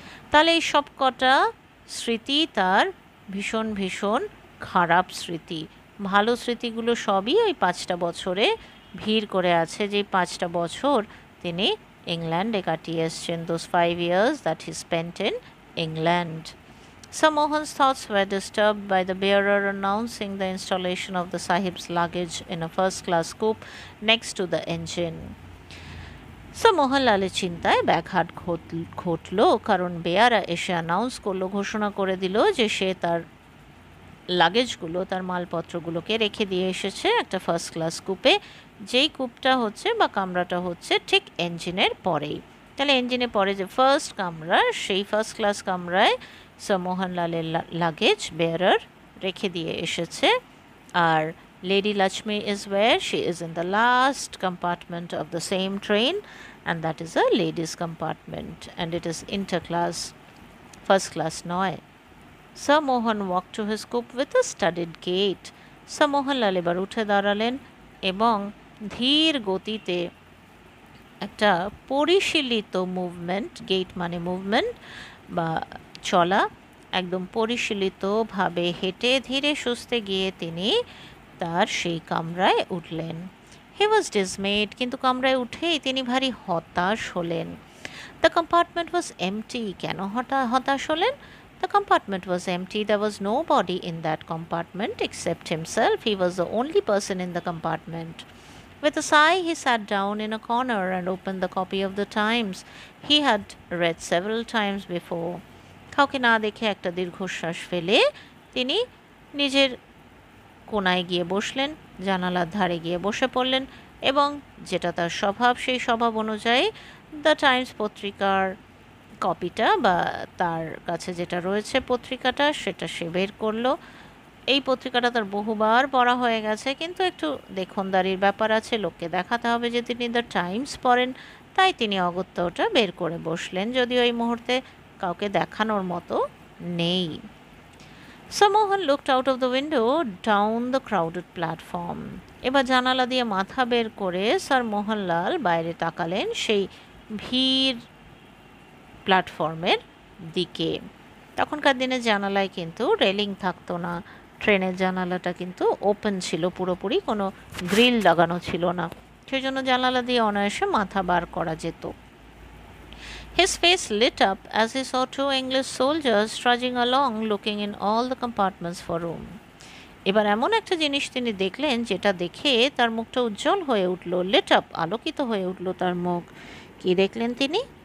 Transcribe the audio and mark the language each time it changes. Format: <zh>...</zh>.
<bn>তাহলে এই সব কটা স্মৃতি তার ভীষণ ভীষণ খারাপ স্মৃতি। ভালো স্মৃতিগুলো সবই ওই 5টা বছরে ভিড় করে আছে, যে 5টা বছর তিনি ইংল্যান্ডে কাটিয়ে এসছেন,</bn> <en>those 5 years that he spent in England. Sir Mohan's thoughts were disturbed by the bearer announcing the installation of the Sahib's luggage in a first-class coupe next to the engine.</en> <bn>Sir মোহনলালের চিন্তায় ব্যাঘাত ঘটল, কারণ বেয়ারা এসে announce করলো, ঘোষণা করে দিল যে সে তার লাগেজগুলো, তার মালপত্রগুলোকে রেখে দিয়ে এসেছে একটা ফার্স্ট ক্লাস কূপে, যেই কূপটা হচ্ছে বা কামরাটা হচ্ছে ঠিক ইঞ্জিনের পরেই। তাহলে ইঞ্জিনের পরে যে ফার্স্ট কামরা, সেই ফার্স্ট ক্লাস কামরায় স্যার মোহনলালের লাগেজ বেয়ারার রেখে দিয়ে এসেছে।</bn> <en>আর Lady Lakshmi is where? She is in the last compartment of the same train, and that is a ladies compartment, and it is interclass, first class নয়। Sir Mohan walked to his coop with a studied gait.</en> <bn>Sir Mohanlal এবার উঠে দাঁড়ালেন এবং ধীর গতিতে একটা পরিশীলিত movement, gate মানে মুভমেন্ট বা চলা, একদম পরিশীলিতভাবে হেঁটে ধীরে সুস্থে গিয়ে তিনি তার সেই কামরায় উঠলেন।</bn> <en>he was dismayed,</en> <bn>কিন্তু কামরায় উঠেই তিনি ভারী হতাশ হলেন।</bn> <en>The compartment was empty.</en> <bn>কেন হতাশ হলেন?</bn> <en>The compartment was empty. There was nobody in that compartment except himself. He was the only person in the compartment. With a sigh, he sat down in a corner and opened the copy of the Times he had read several times before.</en> <bn>কাউকে না দেখে একটা দীর্ঘশ্বাস ফেলে তিনি নিজের কোনায় গিয়ে বসলেন, জানালার ধারে গিয়ে বসে পড়লেন এবং যেটা তার স্বভাব, সেই স্বভাব অনুযায়ী দ্য টাইমস পত্রিকার কপিটা বা তার কাছে যেটা রয়েছে পত্রিকাটা, সেটা সে বের করলো। এই পত্রিকাটা তার বহুবার পড়া হয়ে গেছে, কিন্তু একটু দেখনদারির ব্যাপার আছে, লোককে দেখাতে হবে যে তিনি দ্য টাইমস পড়েন, তাই তিনি অগত্যা ওটা বের করে বসলেন, যদিও এই মুহূর্তে কাউকে দেখানোর মতো নেই।</bn> <en>Sir Mohan looked out of the window down the crowded platform.</en> <bn>এবার জানালা দিয়ে মাথা বের করে স্যার মোহনলাল বাইরে তাকালেন সেই ভিড় প্ল্যাটফর্মের দিকে। তখনকার দিনে জানালায় কিন্তু রেলিং থাকতো না, ট্রেনের জানালাটা কিন্তু ওপেন ছিল পুরোপুরি, কোনো গ্রিল লাগানো ছিল না, সেই জন্য জানালা দিয়ে অনায়াসে মাথা বার করা যেত।</bn> <en>His face lit up as he saw two English soldiers trudging along looking in all the compartments for room.</en> <bn>এবার এমন একটা জিনিস তিনি দেখলেন যেটা দেখে তার মুখটা উজ্জ্বল হয়ে উঠল,</bn> <en>lit up,</en> <bn>আলোকিত হয়ে উঠল তার মুখ। কি দেখলেন তিনি?</bn>